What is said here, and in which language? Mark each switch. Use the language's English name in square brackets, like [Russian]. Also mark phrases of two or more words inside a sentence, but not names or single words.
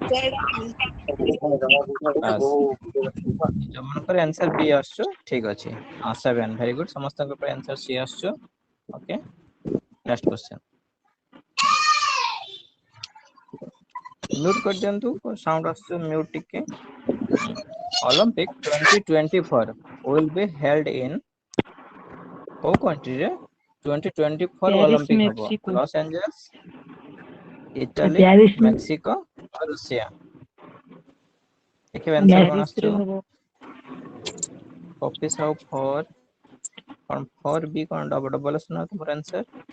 [Odia] ବାସ୍। ଯୋଉମାନଙ୍କର ଆନ୍ସର B ଆସୁଛୁ ଠିକ ଅଛି। 7 [English] very good. [Odia] ସମସ୍ତଙ୍କ ପାଇଁ ଆନ୍ସର C ଆସୁଛୁ। [English] okay next question. [Odia] ମ୍ୟୁଟ କରିଦିଅନ୍ତୁ ସାଉଣ୍ଡ ଆସୁଛୁ ମ୍ୟୁଟ ଟିକେ। [English] Olympic 2024 will be held in [Odia] କୋଉ କଣ୍ଟ୍ରିରେ [English] 2024 [Odia] ପ୍ୟାରିସ ଅଲିମ୍ପିକ ହବ? ମେକ୍ସିକୋ। ଲସ୍ ଏଞ୍ଜେଲସ, ଇଟାଲୀ, ପ୍ୟାରିସ ମେକ୍ସିକୋ, ରୁଷିଆ। ଦେଖିବେ ଆନ୍ସର କଣ ଆସୁଛୁ? ପ୍ୟାରିସରେ ହବ। କପି ସାଉ 4 କଣ 4B କଣ ଡବଲ ଆସୁନା ତୁମର ଆନ୍ସର?